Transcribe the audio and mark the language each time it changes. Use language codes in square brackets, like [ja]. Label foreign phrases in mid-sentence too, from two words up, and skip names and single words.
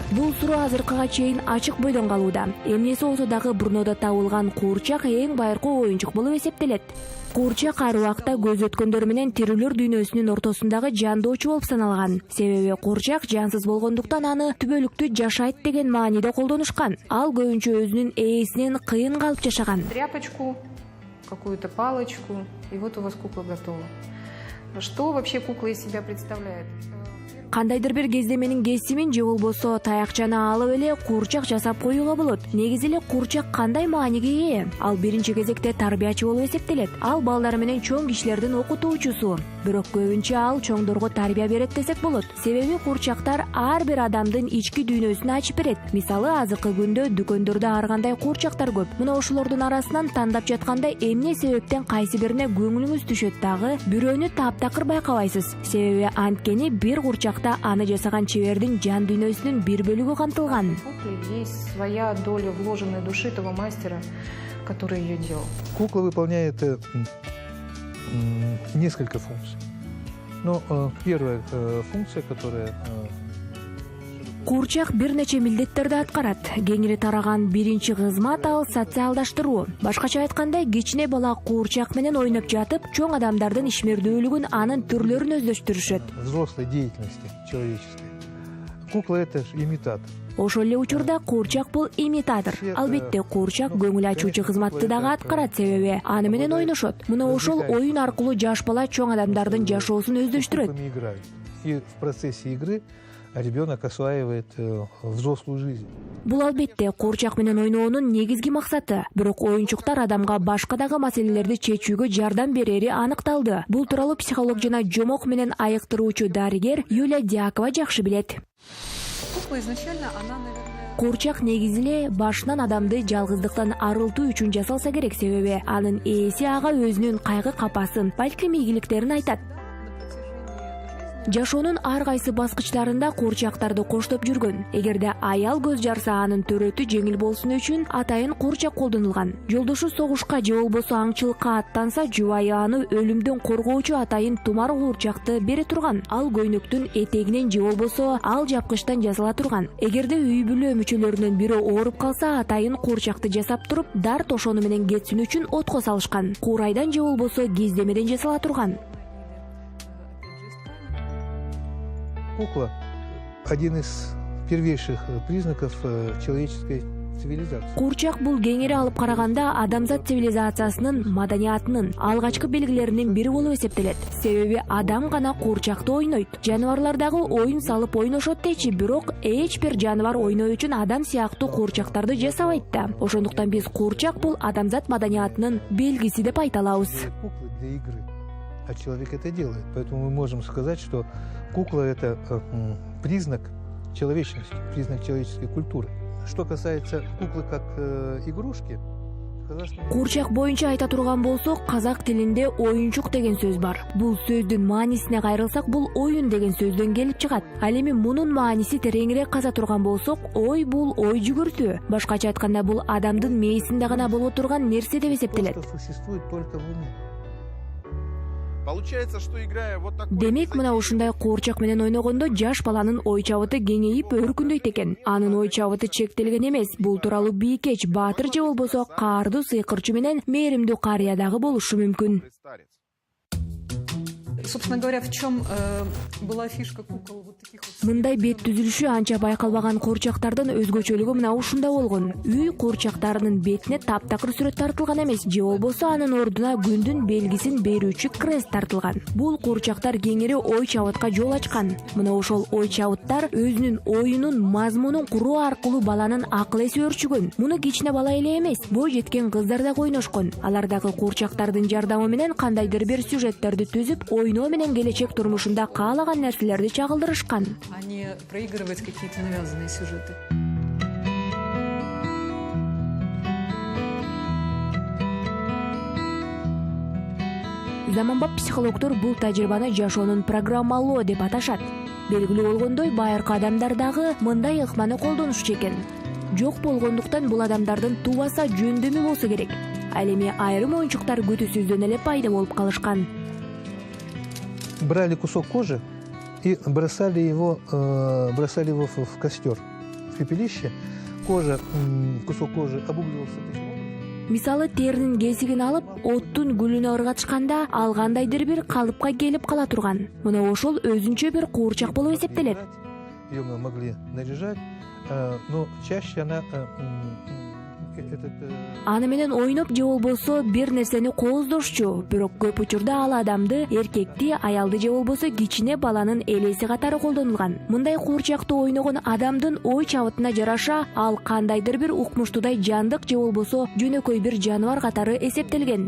[ky] Бул суроо азыркыга чейин ачык бойдон калууда. Эмнеси болсо дагы Брунода табылган куурчак эң байыркы оюнчук болуп эсептелет. Куурчак ар убакта көз өткөндөр менен тирүүлөр дүйнөсүнүн ортосундагы жандоочу болуп саналган. Себеби куурчак жансыз болгондуктан аны түбөлүктүү жашайт деген мааниде колдонушкан. Ал көбүнчө өзүнүн ээсинен кыйын калып жашаган. [ru] Тряпочку, какую-то палочку, и вот у вас кукла готова. Что вообще кукла из себя представляет? [ky] Кандайдыр бир кездеменин кесимин же болбосо таякчаны алып эле куурчак жасап коюуга болот. Негизи эле куурчак кандай мааниге ээ? Ал биринчи кезекте тарбиячы болуп эсептелет. Ал балдар менен чоң кишилердин окутуучусу. Бирок көбүнчө ал чоңдорго тарбия берет десек болот. Себеби куурчактар ар бир адамдын ички дүйнөсүн ачып берет. Мисалы, азыркы күндө дүкөндөрдө ар кандай куурчактар көп. Мына ошолордун арасынан тандап жатканда эмне себептен кайсы бирине көңүлүңүз түшөт дагы бирөөнү таптакыр байкабайсыз. Себеби анткени бир куурчакта аны жасаган чебердин жан дүйнөсүнүн бир бөлүгү камтылган. [ru] Есть своя доля вложенной души того мастера, который ее делал. Кукла выполняет несколько функций. Но первая функция, которая... [ky] Куурчак бир нече милдеттерди аткарат. Кеңири тараган биринчи кызмат ал социалдаштыруу. Башкача айтканда, кичине бала куурчак менен ойноп жатып, чоң адамдардын ишмердүүлүгүн, анын түрлөрүн өздөштүрүшөт. [ru] Взрослой деятельности человеческой. Кукла — это имитатор. [ky] Ошол эле учурда куурчак бул имитатор. Албетте, куурчак көңүл ачуучу кызматты дагы аткарат, себеби аны менен ойношот. Мына ошол оюн аркылуу жаш бала чоң адамдардын жашоосун өздөштүрөт. [ru] И в процессе игры ребенок осваивает взрослую жизнь. [ky] Бул албетте куурчак менен ойноонун негизги максаты. Бирок оюнчуктар адамга башка дагы маселелерди чечүүгө жардам берери аныкталды. Бул тууралуу психолог жана жомок менен айыктыруучу дарыгер Юлия Дьякова жакшы билет. [ru] Кукла изначально, она, наверное... [ky] Куурчак негизи эле башынан адамды жалгыздыктан арылтуу үчүн жасалса керек, себеби анын ээси ага өзүнүн кайгы капасын, балким ийгиликтерин айтат. Жашоонун ар кайсы баскычтарында куурчактарды коштоп жүргөн. Эгерде аял көз жарса, анын төрөтү жеңил болсун үчүн атайын куурчак колдонулган. Жолдошу согушка же болбосо аңчылыкка аттанса, жубайы аны өлүмдөн коргоочу атайын тумар куурчакты бере турган. Ал көйнөктүн этегинен же болбосо ал жапкычтан жасала турган. Эгерде үй бүлө мүчөлөрүнөн бири ооруп калса, атайын куурчакты жасап туруп, дар тошону менен кетсин үчүн отко салышкан. Куурайдан же болбосо кездемеден жасала турган. [ru] Кукла — один из первейших признаков человеческой цивилизации. [ky] Курчак бул кеңири алып караганда адамзат цивилизациясынын маданиятынын алгачкы белгилеринин бири болуп эсептелет. Себеби адам гана курчакты ойнойт. Жаныбарлар дагы оюн салып ойношот дейчи, бирок эч бир жаныбар ойноо үчүн адам сыяктуу курчактарды жасабайт да. Ошондуктан биз курчак бул адамзат маданиятынын белгиси деп айта алабыз. [ru] Куклы для игры, а человек это делает. Поэтому мы можем сказать, что кукла это признак человечности, признак человеческой культуры. Что касается куклы как игрушки, [ky] Курчак боюнча айта турган болсок, казак тилинде оюнчук деген сөз бар. Бул сөздүн маанисине кайрылсак, бул оюн деген сөздөн келип чыгат. Ал эми мунун мааниси тереңирээк каза турган болсок, ой бул ой жүгүртүү. Башкача айтканда, бул адамдын мээсинде гана боло турган нерсе деп эсептелет. Демек, мына ушундай куурчак менен ойногондо жаш баланын ой чабыты кеңейип өркүндөйт экен. Анын ой чабыты чектелген эмес. Бул тууралуу бийкеч, баатыр же болбосо каардуу сыйкырчу менен мээримдүү карыя дагы болушу мүмкүн. [ru] Собственно говоря, в чем была фишка кукол вот таких вот? [ky] Мындай бет түзүлүшү анча байкалбаган куурчактардын өзгөчөлүгү мына ушунда болгон. Үй куурчактарынын бетине таптакыр сүрөт тартылган эмес, же болбосо анын ордуна күндүн белгисин берүүчү крест тартылган. Бул куурчактар кеңири ой чабытка жол ачкан. Мына ошол ой чабыттар өзүнүн оюнун мазмунун куруу аркылуу баланын акыл эси өрчүгөн. Муну кичине бала эле эмес, бой жеткен кыздар дагы ойношкон. Алар дагы куурчактардын жардамы менен кандайдыр бир сюжеттерди түзүп, ойноо менен келечек турмушунда каалаган нерселерди чагылдырышкан. [ru] А не проигрывать какие-то навязанные сюжеты. [ky] Заманбап психологдор бул тажрыйбаны жашоонун программалоо деп аташат. Белгилүү болгондой, байыркы адамдар дагы мындай ыкманы колдонушчу экен. Жок болгондуктан бул адамдардын тубаса жөндөмү болсо керек. Ал эми айрым оюнчуктар күтүүсүздөн эле пайда болуп калышкан. [ru] Брали кусок кожи и бросали его в костер, в пепелище. Кусок кожи обугливался таким образом. [ky] Мисалы, теринин кесигин алып, оттун күлүнө ыргатышканда ал кандайдыр бир калыпка келип кала турган. Мына ошол өзүнчө бир куурчак болуп эсептелет. [ru] Ее мы могли наряжать, но чаще она [ky] Аны менен ойноп же болбосо бир нерсени кооздошчу, бирок көп учурда ал адамды, эркекти, аялды же болбосо кичине баланын элеси катары колдонулган. Мындай куурчакты ойногон адамдын ой чабытына жараша, ал кандайдыр бир укмуштуудай жандык же болбосо жөнөкөй бир жаныбар катары эсептелген.